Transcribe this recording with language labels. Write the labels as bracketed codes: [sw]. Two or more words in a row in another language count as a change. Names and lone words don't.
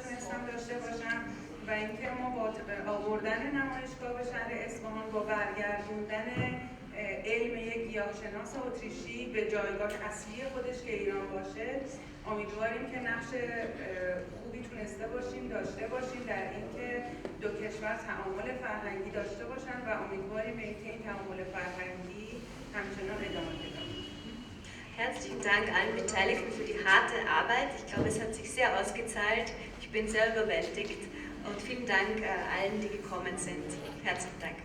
[fa] تونستم داشته باشم و اینکه ما با آوردن نمایشگاه به شهر اصفهان با برگردوندن علم یک گیاهشناس اتریشی به جایگاه اصلی خودش که ایران باشه، امیدواریم که نقش خوبی تونسته باشیم داشته باشیم در اینکه دو کشور تعامل فرهنگی داشته باشن و امیدواریم به اینکه این تعامل فرهنگی همچنان ادامه پیدا کنه. [de] Herzlichen Dank allen Beteiligten für die harte Arbeit. Ich glaube, es hat sich sehr ausgezahlt. Ich bin sehr überwältigt und vielen Dank allen, die gekommen sind. Herzlichen Dank.